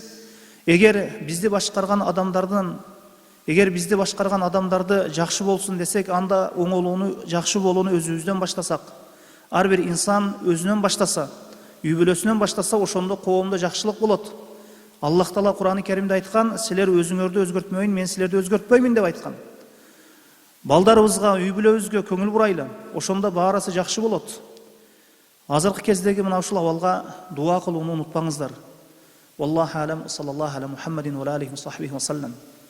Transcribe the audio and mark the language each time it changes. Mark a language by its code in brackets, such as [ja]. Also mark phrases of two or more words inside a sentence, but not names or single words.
[ky] Эгер бизди башкарган адамдарды жакшы болсун десек, анда оңолууну, жакшы болууну өзүбүздөн баштасак, ар бир инсан өзүнөн баштаса, үй бүлөсүнөн баштаса, ошондо коомдо жакшылык болот. Аллах Таала Кур'ан-ы Керимде айткан, силер өзүңөрдү өзгөртпөйүн, мен силерди өзгөртпөймүн деп айткан. Балдарыбызга, үй бүлөбүзгө көңүл бурайлы, ошондо баарысы жакшы болот. Азыркы кездеги мына ушул абалга дуа кылууну унутпаңыздар. [ar] والله أعلم، صلى الله على محمد وعليه وصحبه وسلم.